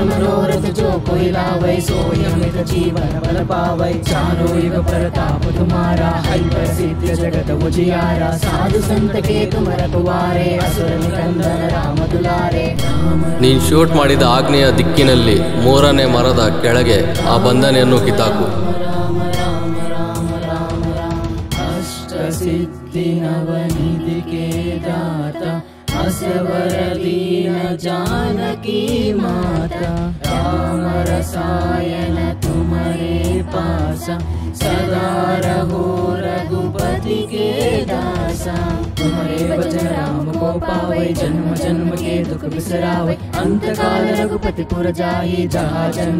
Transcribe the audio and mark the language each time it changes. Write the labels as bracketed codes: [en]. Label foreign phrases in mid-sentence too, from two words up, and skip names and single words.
[awa] मनोरथ जो कोई लावै सोई अमित जीवन बल पावै चारों युग प्रताप तुम्हारा हरि प्रसिद्ध जगत उजियारा साधु संत के तुम रखवारे असुर निकंदन राम दुलारे [kn] ನೀನ್ ಶೂಟ್ ಮಾಡಿದ ಆಗ್ನೇಯ ದಿಕ್ಕಿನಲ್ಲಿ 3ನೇ ಮರದ ಕೆಳಗೆ ಆ ಬಂಧನೆಯನ್ನು ಕಿತ್ತಾಕು. [awa] सिद्धि नवनिधि के दाता असवर दीन जानकी माता राम रसायन तुम्हारे पासा सदा रहो रघुपति के दासा तुम्हारे वचन राम को पावै जन्म जन्म के दुख बिसरावै अंत काल रघुपति पुर जाई जहाँ जन्म